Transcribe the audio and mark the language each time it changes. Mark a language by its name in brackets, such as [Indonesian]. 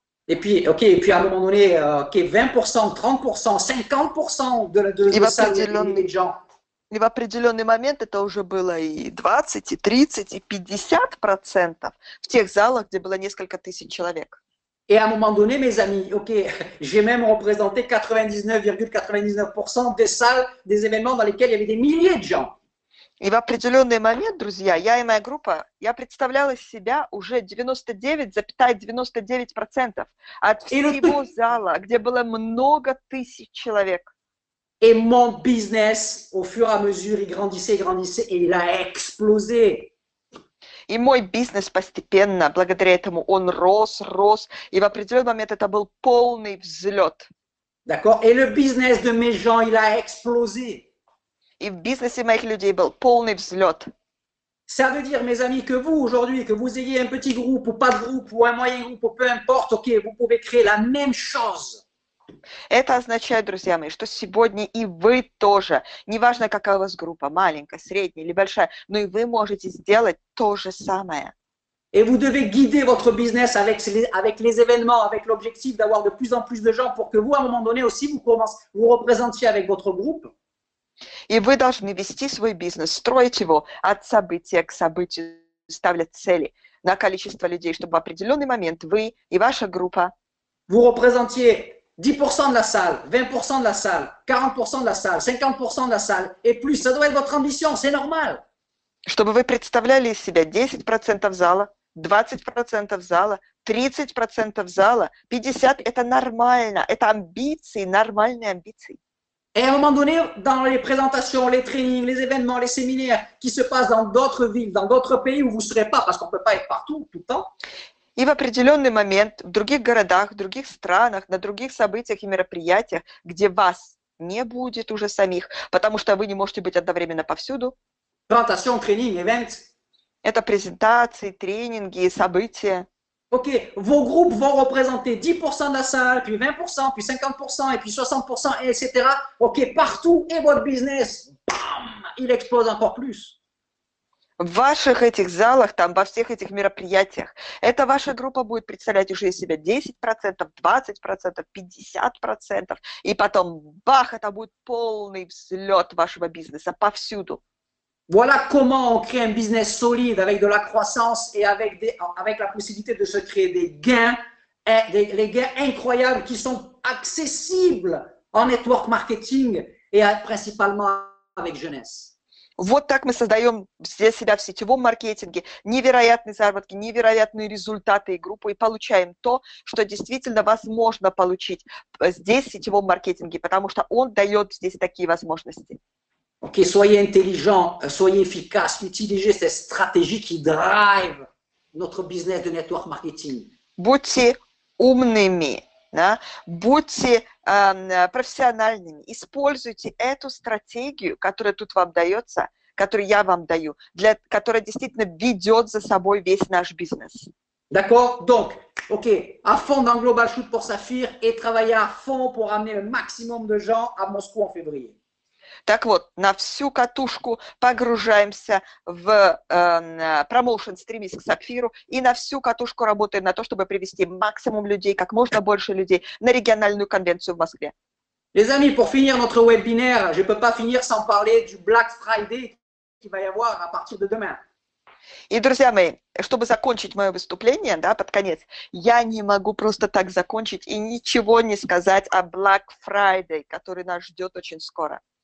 [French] Et puis à un moment donné, 20%, 30%, 50% de salles de gens. [Russian] И в определенный момент это уже было и 20, и 30, и 50% в тех залах, где было несколько тысяч человек. [French] Et à un moment donné, mes amis, j'ai même représenté 99,99% des salles, des événements dans lesquels il y avait des milliers de gens. [Russian] И в определенный момент, друзья, я и моя группа, я представляла себя уже 99,99% от всего зала, где было много тысяч человек. [French] Et mon business, au fur et à mesure, il grandissait et il a explosé. [Russian] И мой бизнес постепенно, благодаря этому, он рос, и в определенный момент это был полный взлет. [French] D'accord? Et le business de mes gens, il a explosé. [Russian] И в бизнесе моих людей был полный взлет. [French] Ça veut dire, mes amis, que vous, aujourd'hui, que vous ayez un petit groupe ou pas de groupe ou un moyen groupe ou peu importe, vous pouvez créer la même chose. [Russian] Это означает, друзья мои, что сегодня и вы тоже, неважно, какая у вас группа, маленькая, средняя или большая, но и вы можете сделать то же самое. [French] Et vous devez guider votre business avec les événements, avec l'objectif d'avoir de plus en plus de gens pour que vous, à un moment donné aussi, vous représentiez avec votre groupe. [Russian] И вы должны вести свой бизнес, строить его от события к событию, ставить цели на количество людей, чтобы в определенный момент вы и ваша группа [French] vous représentiez 10% de la salle, 20% de la salle, 40% de la salle, 50% de la salle et plus. Ça doit être votre ambition, c'est normal. [Russian] Чтобы вы представляли из себя 10% зала, 20% зала, 30% зала, 50% – это нормально, это амбиции, нормальные амбиции. [French] Et à un moment donné, dans les présentations, les trainings, les événements, les séminaires qui se passent dans d'autres villes, dans d'autres pays où vous ne serez pas, parce qu'on ne peut pas être partout tout le temps. [Russian] И в определенный момент в других городах, в других странах, на других событиях и мероприятиях, где вас не будет уже самих, потому что вы не можете быть одновременно повсюду. [French] Présentation, training, events. [Russian] Это презентации, тренинги, события. [French] Vos groupes vont représenter 10% de la salle, puis 20%, puis 50%, et puis 60%, et etc. Partout, et votre business, bam, il explose encore plus. [Russian] В ваших этих залах, там, во всех этих мероприятиях, эта ваша группа будет представлять уже из себя 10%, 20%, 50%, и потом, бах, это будет полный взлет вашего бизнеса повсюду. [French] Voilà comment on crée un business solide avec de la croissance et avec la possibilité de se créer des gains, les gains incroyables qui sont accessibles en network marketing et principalement avec jeunesse. [Russian] Вот так мы создаем для себя в сетевом маркетинге невероятные заработки, невероятные результаты и группу, и получаем то, что действительно возможно получить здесь в сетевом маркетинге, потому что он дает здесь такие возможности. [French] Soyez intelligents, soyez efficaces, utilisez cette stratégie qui drive notre business de network marketing. [Russian] Будьте умными, Да? Будьте профессиональными, используйте эту стратегию, которая тут вам дается, которую я вам даю, которая действительно ведет за собой весь наш бизнес. [French] D'accord? Donc, OK, à fond dans Global Shoot pour Saphir et travailler à fond pour amener le maximum de gens à Moscou en février. [Russian] Так вот, на всю катушку погружаемся в промоушен «Стремись к Сапфиру» и на всю катушку работаем на то, чтобы привести максимум людей, как можно больше людей на региональную конвенцию в Москве. [French] Les amis, pour finir notre webinaire, je ne peux pas finir sans parler du Black Friday qu'il va y avoir à partir de demain. [Russian] И, друзья мои, чтобы закончить мое выступление, да, под конец, я не могу просто так закончить и ничего не сказать о Black Friday, который нас ждет очень скоро.